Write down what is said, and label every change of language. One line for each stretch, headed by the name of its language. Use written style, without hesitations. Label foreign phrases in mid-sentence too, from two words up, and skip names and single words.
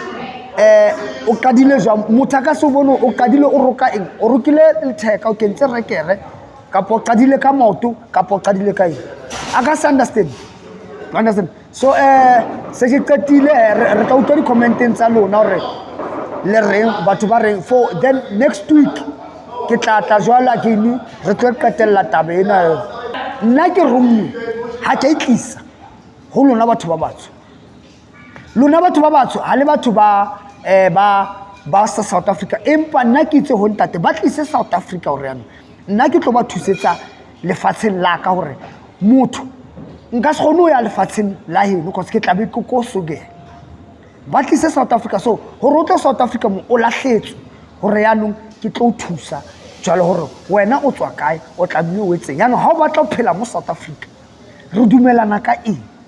Southern Sotho: o qadile jwang motho ka se bone o qadile o roka eng o rokile letheka o kentse rekere kapa o qadile ka maoto kapa o qadile ka eng a ka se understand so se ke qetile re tla utlwa di-commenteng tsa lona hore le reng batho ba reng
English: for then next week
Southern Sotho: ke tla jwala again re tlo qetella taba ena nna ke rongwe ha ke itlisa ho lona batho ba batsho lona batho ba batsho ha le batho ba South Africa empa nna ke itse ho ntate ba tlise South Africa hore yana nna ke tlo ba thusetsa lefatsheng la ka hore motho nka se kgone ho ya lefatsheng la heno because ke tla be ko soge ba tlise South Africa so hore o tlo South Africa mo o lahletswe hore yanong ke tlo thusa jwale hore wena o tswa kae o tla bile o etseng yana ha o batla ho phela mo South Africa re dumelana ka eng